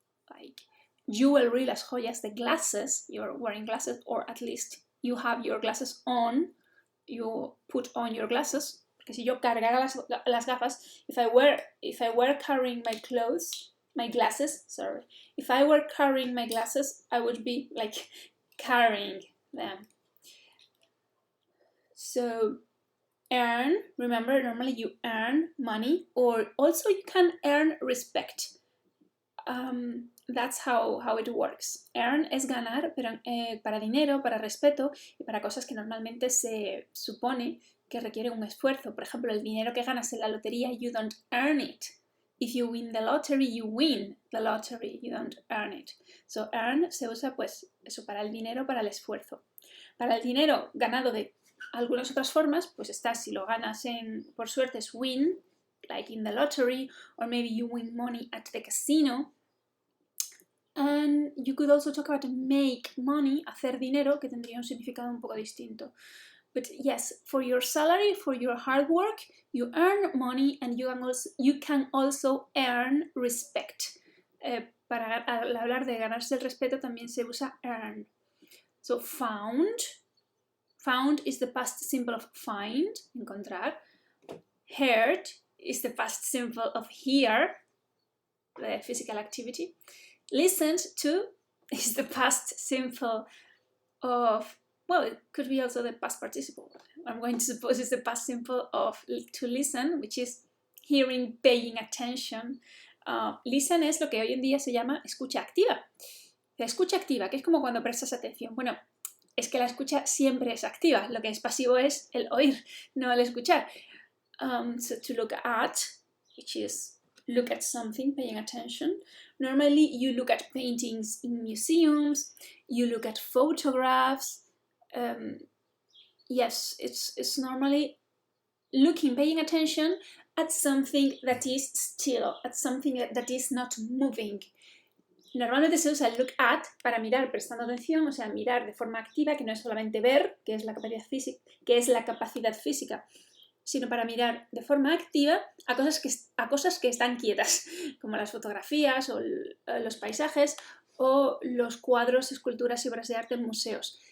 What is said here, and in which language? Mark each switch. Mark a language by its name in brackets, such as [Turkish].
[English] Like jewelry, las joyas, the glasses, you're wearing glasses, or at least you have your glasses on, you put on your glasses, [Spanish] porque si yo cargara las gafas, [English] if I were carrying my glasses, if I were carrying my glasses, I would be like carrying them. So earn, remember, normally you earn money, or also you can earn respect. That's how it works. [Spanish] Earn es ganar, pero para dinero, para respeto y para cosas que normalmente se supone que requieren un esfuerzo. Por ejemplo, el dinero que ganas en la lotería, [English] you don't earn it. If you win the lottery, you win the lottery, you don't earn it. [Spanish] So earn se usa pues eso, para el dinero, para el esfuerzo. Para el dinero ganado de algunas otras formas, pues está, si lo ganas por suerte es win, [English] like in the lottery, or maybe you win money at the casino. And you could also talk about make money, [Spanish] hacer dinero, que tendría un significado un poco distinto. [English] But yes, for your salary, for your hard work, you earn money and you can also earn respect. [Spanish] Para hablar de ganarse el respeto también se usa earn. [English] So found is the past simple of find, encontrar. Heard is the past simple of hear, the physical activity. Listened to is the past simple of, well, it could be also the past participle. I'm going to suppose it's the past simple of to listen, which is hearing, paying attention. [Spanish] Listen es lo que hoy en día se llama escucha activa. La escucha activa, que es como cuando prestas atención. Bueno, es que la escucha siempre es activa. Lo que es pasivo es el oír, no el escuchar. [English] So to look at, which is look at something, paying attention. Normally you look at paintings in museums, you look at photographs. Yes, it's normally paying attention at something that is still, at something that is not moving. [Spanish] Normalmente se usa el look at para mirar prestando atención, o sea, mirar de forma activa, que no es solamente ver, que es la capacidad física, sino para mirar de forma activa a cosas que están quietas, como las fotografías o los paisajes o los cuadros, esculturas y obras de arte en museos.